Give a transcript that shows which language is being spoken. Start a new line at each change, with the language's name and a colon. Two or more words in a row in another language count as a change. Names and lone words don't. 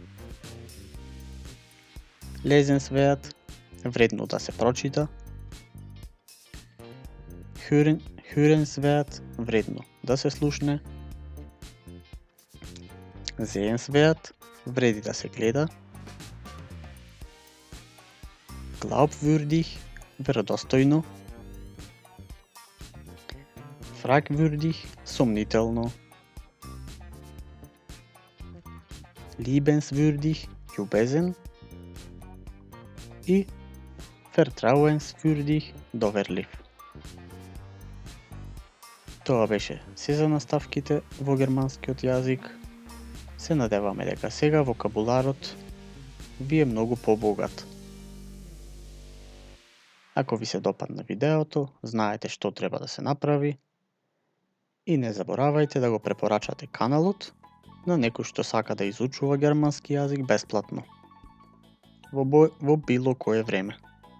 Macedonian: Лезенсвеат вредно да се прочита. Hørensvärd вредно да се слушне. Sehenswert вреди да се гледа. Glaubwürdig веродостојно. Fragwürdig сомнително. Liebenswürdig љубезен и vertrauenswürdig доверлив. Тоа беше се за наставките во германскиот јазик. Се надеваме дека сега вокабуларот ви е многу побогат. Ако ви се допадна видеото, знаете што треба да се направи и не заборавајте да го препорачате каналот на некој што сака да изучува германски јазик бесплатно во било кое време.